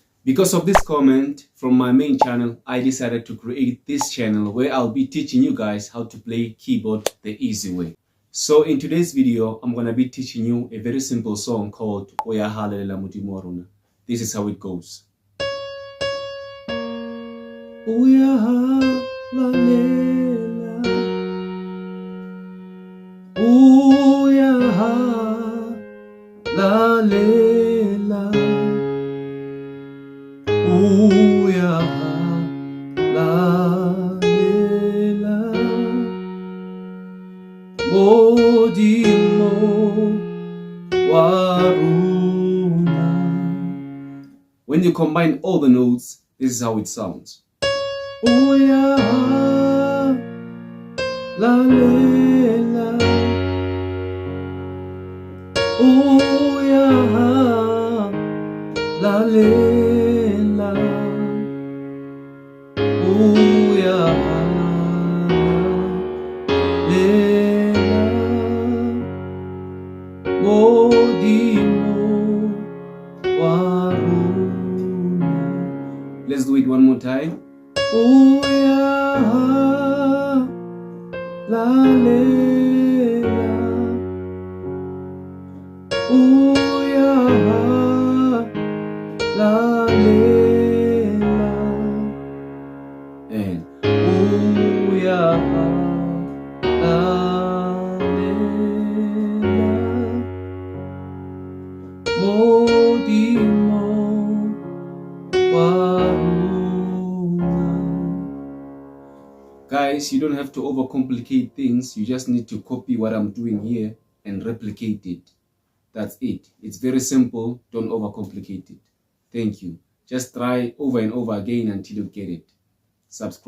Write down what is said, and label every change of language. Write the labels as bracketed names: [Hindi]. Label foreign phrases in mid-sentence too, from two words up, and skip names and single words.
[English] Because of this comment from my main channel, I decided to create this channel where I'll be teaching you guys how to play keyboard the easy way. So in today's video, I'm going to be teaching you a very simple song called halalela modimo Rona. This is how it goes. [Southern Sotho] Halalela, halalela, modimo wa Rona. [English] When you combine all the notes, this is how it sounds. [Southern Sotho] Halalela, halalela, modimo wa Rona. [English] Let's do it one more time. [Southern Sotho] Halalela, halalela, and modimo wa Rona. [English] Guys, you don't have to overcomplicate things. You just need to copy what I'm doing here and replicate it. That's it. It's very simple. Don't overcomplicate it. Thank you. Just try over and over again until you get it.